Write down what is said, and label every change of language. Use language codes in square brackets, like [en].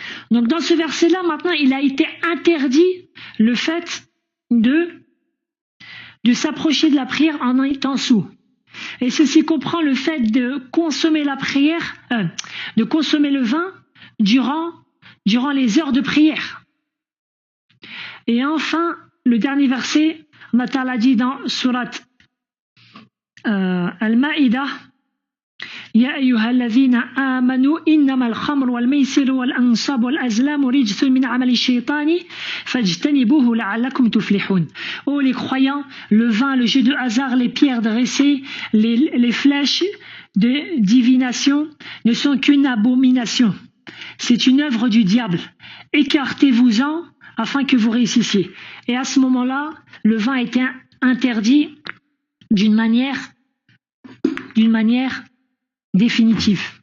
[fr] Donc dans ce verset-là, maintenant, il a été interdit le fait de s'approcher de la prière en étant sous. Et ceci comprend le fait de consommer la prière, de consommer le vin durant les heures de prière. Et enfin, le dernier verset, Allah Ta'ala dit dans Surat Al-Ma'idah, [ar] يا أيها الذين آمنوا إنما الخمر والميسر والأنصاب والأزلام رجس من عمل الشيطان فاجتنبوه لعلكم تفلحون. [fr] Oh les croyants, le vin, le jeu de hasard, les pierres dressées, les flèches de divination ne sont qu'une abomination. C'est une œuvre du diable. Écartez-vous-en afin que vous réussissiez. Et à ce moment-là, le vin était interdit d'une manière définitive.